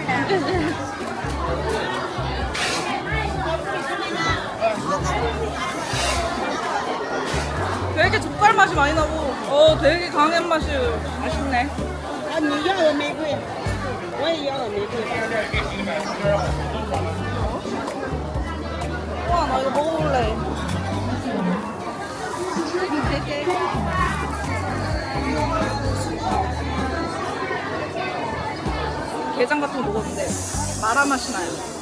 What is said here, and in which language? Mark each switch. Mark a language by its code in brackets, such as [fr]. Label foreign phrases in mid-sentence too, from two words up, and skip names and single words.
[ko] 되게 족발 맛이 많이 나고, 되게 강한 맛이 맛있네. [zh] 啊，你要的玫瑰，我也要的玫瑰。 [ko] 와, 나 이거 먹어볼래. 게장 같은 거 먹었는데 마라 맛이 나요.